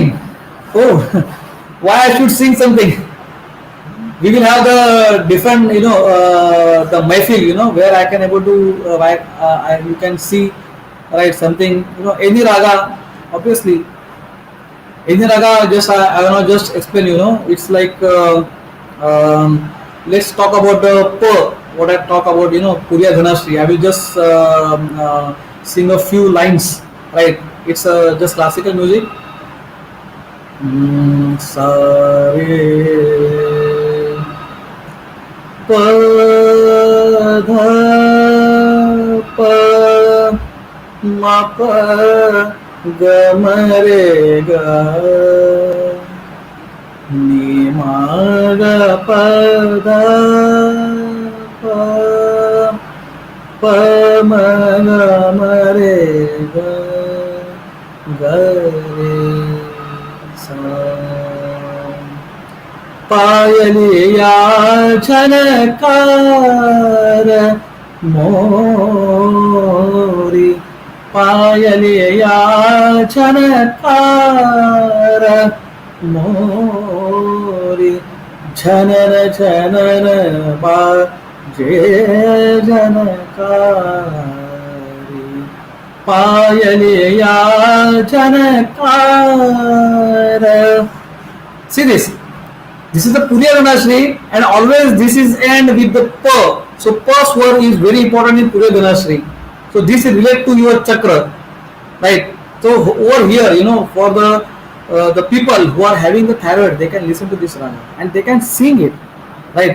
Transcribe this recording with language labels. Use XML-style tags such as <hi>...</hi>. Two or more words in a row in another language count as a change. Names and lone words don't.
<en>Oh, why I should sing something? We will have the different, the mahfil, where I can able to, you can see, right, something, any raga, obviously, any raga, just I will not just explain, it's like, let's talk about the what I talk about, Puriya Dhanashri. I will just sing a few lines, right? It's just classical music.</en> <hi>Sa re pa dha pa ma pa ga ma re ga ni ma ga pa dha pa pa ma ga ma re ga पायलिया झनकार मोरी, पायलिया झनकार मोरी, झनन झनन बाजे झनकारी, पायलिया झनकार.</hi> <en>See this. This is the Puriya Dhanashri, and always this is end with the pa. So pa swar is very important in Puriya Dhanashri. So this is related to your chakra, right? So over here, for the people who are having the thyroid, they can listen to this raga and they can sing it, right?</en>